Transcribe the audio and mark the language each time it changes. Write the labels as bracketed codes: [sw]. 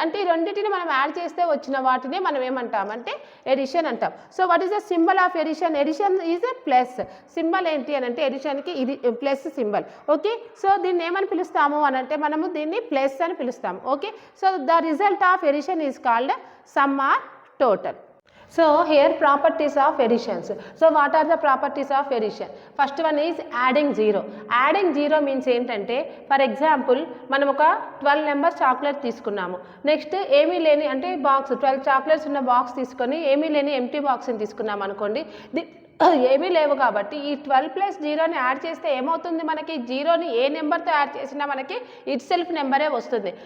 [te] అంటే ఈ రెండింటిని మనం యాడ్ చేస్తే వచ్చిన వాటిని మనం ఏమంటామంటే ఎడిషన్ అంటాం. [en] So what is the symbol of addition. Addition is a plus. [te] Symbol ఏంటి అని అంటే ఎడిషన్కి ఇది ప్లస్ సింబల్. ఓకే, సో దీన్ని ఏమని పిలుస్తాము అని అంటే మనము దీన్ని ప్లస్ అని పిలుస్తాము. [en] Okay, so the result of addition is called sum or total. So here properties of additions. So what are the properties of addition? First one is adding 0. Adding 0 means [te] ఏంటంటే, ఫర్ ఎగ్జాంపుల్ మనం ఒక 12 numbers chocolate తీసుకున్నాము. Next ఏమీ లేని అంటే box 12 chocolates ఉన్న box తీసుకొని ఏమీ లేని ఎంటీ బాక్స్ని తీసుకున్నాం అనుకోండి. ఏమీ లేవు కాబట్టి ఈ 12 + 0ని యాడ్ చేస్తే ఏమవుతుంది, మనకి 0ని ఏ నెంబర్తో యాడ్ చేసినా మనకి ఇట్ సెల్ఫ్ నెంబరే వస్తుంది.